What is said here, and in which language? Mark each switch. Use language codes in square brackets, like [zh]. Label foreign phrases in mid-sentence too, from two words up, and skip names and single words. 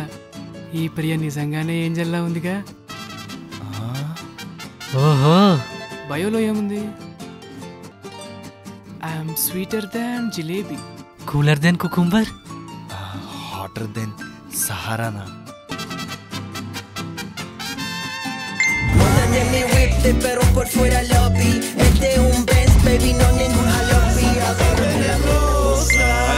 [te] ఈ ప్రియ నిజంగానే ఏంజల్లా ఉందిగా. ఓహో, బయోలో ఏముంది? [en] I'm sweeter than jilebi, cooler than cucumber, hotter than Saharana. [es] De mi whip, pero por fuera lobby. Este un Benz, baby, no ningún jalopi. A ver, la rosa.